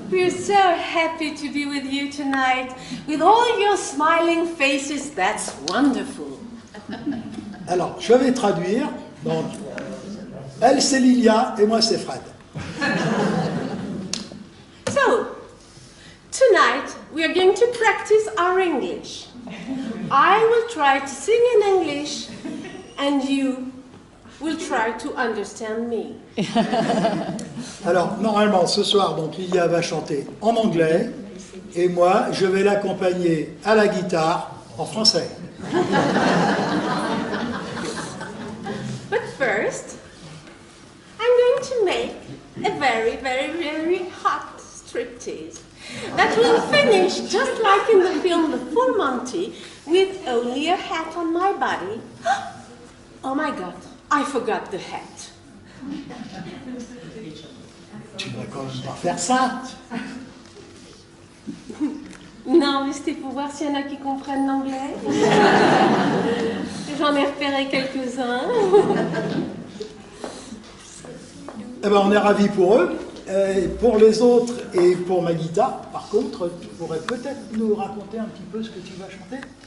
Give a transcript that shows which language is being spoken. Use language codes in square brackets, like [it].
[en] so happy to be with you tonight. With all your smiling faces, that's wonderful. [fr] Alors, je vais traduire. Donc, elle, c'est Lilia et moi, c'est Fred. [en] So, tonight we are going to practice our English. I will try to sing in English and you will try to understand me. [fr] Alors, normalement, ce soir, donc, Lilia va chanter en anglais et moi, je vais l'accompagner à la guitare en français. [en] But first, I'm going to make a very, very, very hot striptease that will finish just like in the film The Full Monty with only a hat on my body. Oh my God, I forgot the hat. [fr] Tu vas quand même pas faire ça. Non, mais c'était pour voir s'il y en a qui comprennent l'anglais. J'en ai repéré quelques-uns. Eh ben, on est ravis pour eux. Et pour les autres et pour ma guitare, par contre, tu pourrais peut-être nous raconter un petit peu ce que tu vas chanter?